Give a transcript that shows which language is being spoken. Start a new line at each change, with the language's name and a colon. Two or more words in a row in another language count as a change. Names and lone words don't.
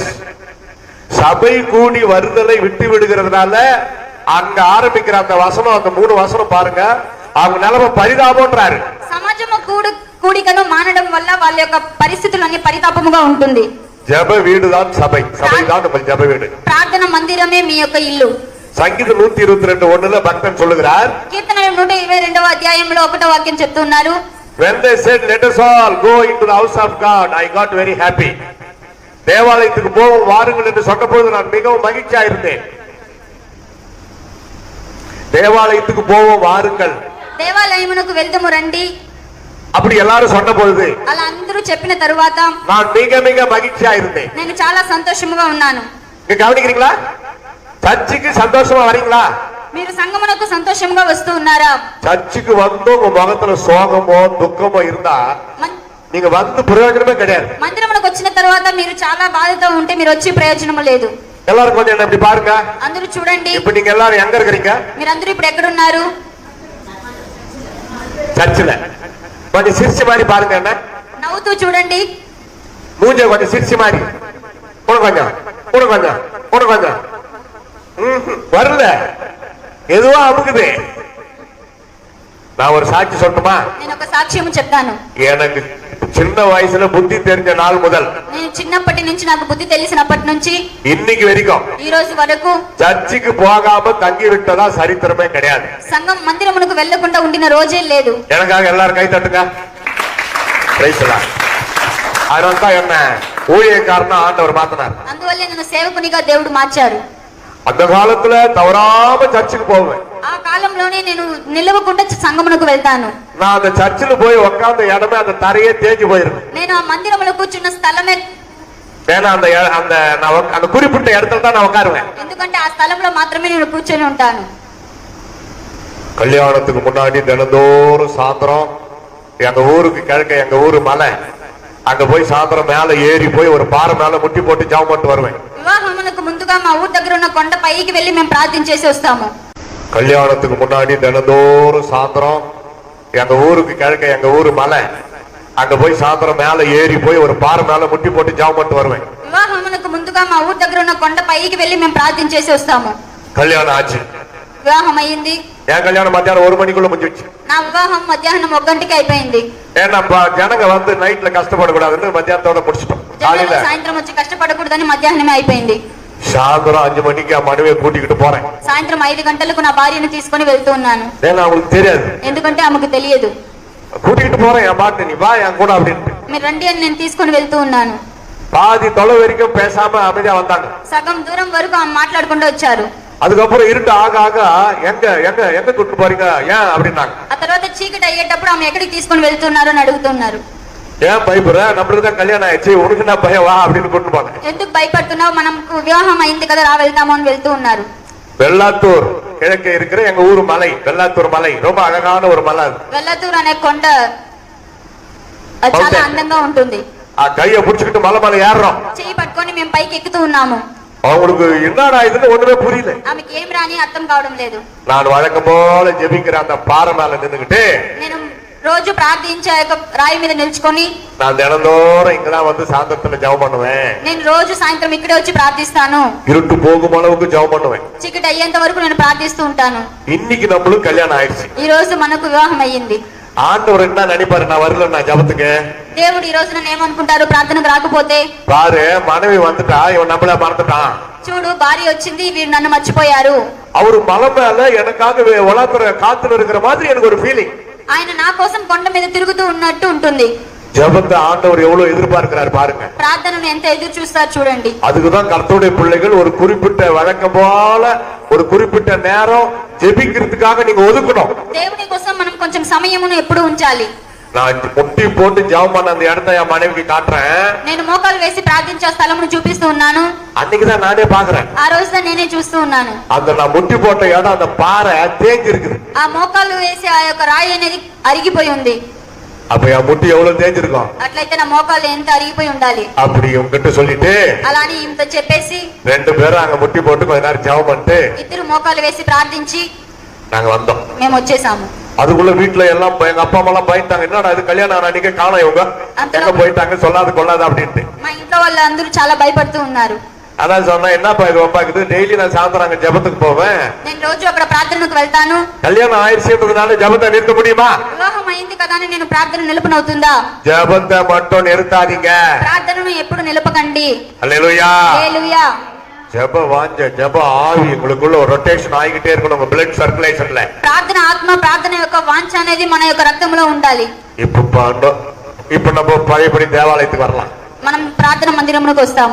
Tamil: சபை கூடி வருதலை விட்டு விடுகிறதுனால அங்க ஆரம்பிக்கிற அந்த வசனம், அந்த 3 வசனம் பாருங்க, அவங்க நிலைமை பரிதாபம்ன்றாரு.
Telugu: సమాజము కూడికను మానడం వల్ల వాళ్ళ యొక్క పరిస్థితులన్నీ పరితాపముగా ఉంటుంది.
Tamil: ஜெப வீடுதான் சபை, சபைதான் நம்ம ஜெப வீடு.
Telugu: ప్రార్థన మందిరమే మీ యొక్క ఇల్లు.
Tamil: சங்கீதம் 122:1 பக்தன் சொல்லுகிறார்.
Telugu: కీర్తనలు 122వ అధ్యాయంలో 1వ వాక్యం చెప్తున్నారు.
English: When they said let us all go into the house of God, I got very happy.
Tamil: தேவாலயத்துக்கு போவோம் வாருங்கள் என்று சொன்னபோது நான் மிகவும் மகிழ்ச்சியா இருந்தேன். தேவாலயத்துக்கு போவோம் வாருங்கள்,
Telugu: దేవాలయమునకు వెళ్దాము రండి
Tamil: அப்படி எல்லாரும் சொன்னபோது
Telugu: అలా అందరూ చెప్పిన తరువాత
Tamil: நான் மிக மிக மகிழ்ச்சியா இருந்தேன்.
Telugu: నేను చాలా సంతోషముగా ఉన్నాను.
Tamil: நீங்க கவனிக்கிறீங்களா? சர்ச்சுக்கு சந்தோஷமா வரீங்களா?
Telugu: మీరు సంగమునకు సంతోషంగా వస్తూ ఉన్నారా?
Tamil: சர்ச்சுக்கு வந்து உங்க முகத்துல சோகமோ துக்கமோ இருந்தா நீங்க வந்து பிரயோஜனமே கிடையாது.
Telugu: మందిరమునకు వచ్చిన తర్వాత మీరు చాలా బాధతో ఉంటే మీరు వచ్చి ప్రయోజనం లేదు.
Tamil: எல்லாரும் கொஞ்சம் என்ன இப்படி பாருங்க,
Telugu: అందరూ చూడండి.
Tamil: இப்ப நீங்க எல்லாரும் எங்க இருக்கீங்க?
Telugu: మీరందరూ ఇప్పుడు ఎక్కడ ఉన్నారు?
Tamil: சர்ச்சில். கொஞ்சம் சிரிச்ச மாதிரி பாருங்க, என்ன
Telugu: నవ్వుతూ చూడండి.
Tamil: மூஞ்ச கொஞ்சம் சிரிச்ச மாதிரி கொஞ்சம் கொஞ்சம் வரல, எதுவா அமுக்குது. நான் ஒரு சாட்சி சொல்லணுமா?
Telugu: నేను ఒక సాక్ష్యం చెప్తాను.
Tamil: எனக்கு சின்ன வயசுல புத்தி தெரிஞ்ச நாள் முதல்,
Telugu: నేను చిన్నప్పటి నుంచి నాకు బుద్ధి తెలిసినప్పటి నుంచి
Tamil: இன்னைக்கு வரைக்கும்
Telugu: ఈ రోజు వరకు
Tamil: சர்ச்சுக்கு போகாம தங்கி விட்டதா சரித்திரமே கிடையாது.
Telugu: సంఘం మందిరమునకు వెళ్లకుండా ఉండిన రోజే లేదు.
Tamil: எனக்காக எல்லாரும் கை தட்டுங்க. அதனால்தான் என்ன ஊழியக்காரனா ஆண்டவர் மாத்தினார்.
Telugu: అందువల్లే నన్ను సేవకునిగా దేవుడు మార్చారు.
Tamil: அந்த காலத்துல தவறாம சர்ச்சுக்கு போவேன்.
Telugu: ఆ కాలంలోనే నేను నిలవకుండా సంఘమునకు వెళ్తాను.
Tamil: நான் அந்த சர்ச்சில் போய் உட்கார்ந்த இடமே அந்த தரையே தேஞ்சு போயிருக்கு.
Telugu: నేను ఆ మందిరములో కూర్చున్న స్థలమే,
Tamil: ஏன்னா அந்த குறிப்பிட்ட இடத்துல தான் நான் உட்காருவேன்.
Telugu: ఎందుకంటే ఆ స్థలంలో మాత్రమే నేను కూర్చొని ఉంటాను.
Tamil: கல்யாணத்துக்கு முன்னாடி தினந்தோறும் சாயந்தரம் எங்க ஊருக்கு கிழக்க எங்க ஊரு மலை, அங்க போய் சாயந்தரம் மேல ஏறி போய் ஒரு பாறை மேல முட்டி போட்டு ஜெபம் பண்ணிட்டு வருவேன்.
Telugu: వివాహమునకు ముందుగా మా ఊరు దగ్గర ఉన్న కొండ పైకి వెళ్లి మేము ప్రార్థించేసి వస్తాము.
Tamil: கல்யாணத்துக்கு முன்னாடி தினந்தோறும் சாயந்தரம் எங்க ஊருக்கு கிழக்க எங்க ஊரு மலை, அங்க போய் சாயந்தரம் மேல ஏறி போய் ஒரு பாறை மேல முட்டி போட்டு ஜெபம் பண்ணிட்டு வருவேன்.
Telugu: వివాహమునకు ముందుగా మా ఊరు దగ్గర ఉన్న కొండ పైకి వెళ్లి మేము ప్రార్థించేసి వస్తాము.
Tamil: கல்யாணம் ஆச்சு,
Telugu: వివాహం అయ్యింది.
Tamil: என் கல்யாணம் மத்தியானம் 1 மணிக்குள்ள முடிஞ்சிச்சு.
Telugu: నా వివాహం మధ్యాహ్నం 1 గంటకి అయిపోయింది.
Tamil: ஏன்னா ஜனங்க வந்து நைட்ல கஷ்டப்படக்கூடாதுன்னு மத்தியானத்தோட முடிச்சிட்டோம். காலையில
Telugu: సాయంత్రం వచ్చి కష్టపడకూడదని మధ్యాహ్నమే అయిపోయింది.
Tamil: சாயந்தரம் 5 மணிக்கு ఆ மனைவியை கூட்டிக்கிட்டு போறேன்.
Telugu: సాయంత్రం 5 గంటలకు నా భార్యను తీసుకొని వెళ్తూ ఉన్నాను.
Tamil: ஏன்னா அவங்களுக்கு தெரியாது,
Telugu: ఎందుకంటే ఆమెకు తెలియదు.
Tamil: கூட்டிக்கிட்டு போறேன், என் பாட்டு நீ வா என் கூட அப்படின்னு.
Telugu: మీరు రండి అని నేను తీసుకొని వెళ్తూ ఉన్నాను.
Tamil: பாதி தொலை வரைக்கும் பேசாம அமைதியா வந்தாங்க.
Telugu: సగం దూరం వరకు ఆమె మాట్లాడుకుంటూ వచ్చారు.
Tamil: அதுக்கப்புறம் இருட்டு ஆக ஆக எங்க எங்க எங்க கூட்டு போறீங்க ஏன் அப்படின்னாங்க.
Telugu: ఆ తర్వాత చీకటి అయ్యేటప్పుడు ఆమె ఎక్కడికి తీసుకొని వెళ్తున్నారు అని అడుగుతున్నారు.
Tamil: ஏன் பயப்படுற, நம்மளுக்கு தான் கல்யாணம் ஆயிடுச்சு, உனக்கு என்ன பயம், வா அப்படின்னு கூட்டு போங்க.
Telugu: ఎందుకు భయపడుతున్నావు, మనకు వివాహం అయింది కదా రా వెళ్తాము అని వెళ్తూ ఉన్నారు.
Tamil: வெள்ளாத்தூர் கிழக்கே இருக்கிற எங்க ஊரு மலை, வெள்ளாத்தூர் மலை ரொம்ப அழகான ஒரு மலை.
Telugu: వెల్లతూరు అనే కొండ చాలా అందంగా ఉంటుంది.
Tamil: ఆ கையை புடிச்சுக்கிட்டு மலை மலை ஏறுறோம்.
Telugu: చెయ్యి పట్టుకొని మేము పైకి ఎక్కుతూ ఉన్నాము.
Tamil: அவங்களுக்கு என்னடா இதுன்னு ஒண்ணுமே புரியல.
Telugu: ఆమెకి ఏం రాని అర్థం కావడం లేదు.
Tamil: நான் வழக்கம் போல ஜெபிக்கிற அந்த பாறை மேல நின்னுகிட்டு
Telugu: నేను రోజు ప్రార్థించి ఆ యొక్క రాయి మీద నిల్చుకొని
Tamil: நான் தினந்தோறும் இங்கதான் வந்து சாயந்தரத்துல ஜெபம் பண்ணுவேன்.
Telugu: నేను రోజు సాయంత్రం ఇక్కడే వచ్చి ప్రార్థిస్తాను.
Tamil: இருட்டு போகும் அளவுக்கு ஜெபம் பண்ணுவேன்.
Telugu: చీకటి అయ్యేంత వరకు నేను ప్రార్థిస్తూ ఉంటాను.
Tamil: இன்னைக்கு நம்மளுக்கு கல்யாணம் ஆயிடுச்சு.
Telugu: ఈ రోజు మనకు వివాహం అయ్యింది.
Tamil: ஆண்டவர் என்ன நினைப்பாரு, நான் வரல நான் ஜெபத்துக்கு.
Telugu: దేవుడు ఈ రోజు నన్ను ఏమనుకుంటారు, ప్రార్థనకు రాకపోతే?
Tamil: பாரு, மனைவி வந்துட்டா, இவன் நம்மள மறந்துட்டான்.
Telugu: చూడు, భార్య వచ్చింది, వీరు నన్ను మర్చిపోయారు.
Tamil: அவரு மலை மேல எனக்காக உலகத்துல காத்துல இருக்கிற மாதிரி எனக்கு ஒரு ஃபீலிங்.
Telugu: ఆయన నా కోసం కొండ మీద తిరుగుతూ ఉన్నట్టు ఉంటుంది.
Tamil: ஜெபத்தை ஆண்டவர் எவ்வளவு எதிர்பார்க்கிறார் பாருங்க.
Telugu: ప్రార్థనను ఎంత ఎదురు చూస్తారు చూడండి.
Tamil: அதுக்குதான் கர்த்தருடைய பிள்ளைகள் ஒரு குறிப்பிட்ட வழக்கம் போல ஒரு குறிப்பிட்ட நேரம் ஜெபிக்கிறதுக்காக நீங்க ஒதுக்கணும்.
Telugu: దేవుని కోసం మనం కొంచెం సమయమును ఎప్పుడు ఉంచాలి.
Tamil: நான் முட்டி போட்டு ஜெபம் பண்ண அந்த இடத்தை என் மனைவிக்கு காட்டுறேன்.
Telugu: నేను మోకాలు వేసి ప్రార్థించే స్థలమును చూపిస్తూ ఉన్నాను.
Tamil: அன்னைக்குதான் நானே பாக்குறேன்.
Telugu: ఆ రోజున నేనే చూస్తూ ఉన్నాను.
Tamil: அந்த நான் முட்டி போட்ட இடம், அந்த பாறை தேங்கி இருக்குது.
Telugu: ఆ మోకాలు వేసి ఆ యొక్క రాయి అనేది అరిగిపోయి ఉంది.
Tamil: அப்ப என் முட்டி எவ்வளவு தேஞ்சிருக்கும்?
Telugu: అట్లయితే నా మోకాలు ఎంత అరిగిపోయి ఉండాలి.
Tamil: அப்படி உங்ககிட்ட சொல்லிட்டு
Telugu: అలా అని ఇంత చెప్పేసి
Tamil: ரெண்டு பேரும் அங்க முட்டி போட்டு கொஞ்ச நேரம் ஜெபம் பண்ணிட்டு
Telugu: ఇద్దరు మోకాలు వేసి ప్రార్థించి
Tamil: நாங்க வந்தோம்.
Telugu: మేము వచ్చేసాము.
Tamil: அதுக்குள்ள வீட்டுல எல்லாம் எங்க அப்பா அம்மா எல்லாம் பயந்தாங்க, என்னடா இது கல்யாணம் ஆன அன்னைக்கு காணோம், இவங்க எங்க போயிட்டாங்க, சொல்லாது கொள்ளாது அப்படின்ட்டு.
Telugu: మా ఇంట్లో వాళ్ళు అందరూ చాలా భయపడుతూ ఉన్నారు.
Tamil: அதான் சொன்னா, என்னப்பா இது ஒப்பாக்குது, டெய்லி நான் சாயந்தரம் அங்க ஜெபத்துக்கு போவேன்,
Telugu: నేను రోజు అక్కడ ప్రార్థనకు వెళ్తాను,
Tamil: கல்யாணம் ஆயிடுச்சுன்றதுனால ஜெபத்தை நிறுத்த முடியுமா?
Telugu: వివాహం అయింది కదా అని నేను ప్రార్థన నిలుపునవుతుందా?
Tamil: ஜெபத்தை மட்டும் நிறுத்தாதீங்க.
Telugu: ప్రార్థనను ఎప్పుడు నిలపకండి.
Tamil: அல்லேலூயா.
Telugu: హల్లెలూయా.
Tamil: ஜெப வாஞ்ச ஜெப ஆவி உங்களுக்குள்ள ஒரு ரொட்டேஷன் ஆகிட்டே இருக்கணும், உங்க
English: blood circulationல.
Telugu: ప్రార్థన ఆత్మ, ప్రార్థన యొక్క వాంఛ అనేది మన యొక్క రక్తంలో ఉండాలి.
Tamil: இப்ப நம்ம பழையபடி தேவாலயத்துக்கு வரலாம்.
Telugu: మనం ప్రార్థన మందిరమునకు వస్తాము.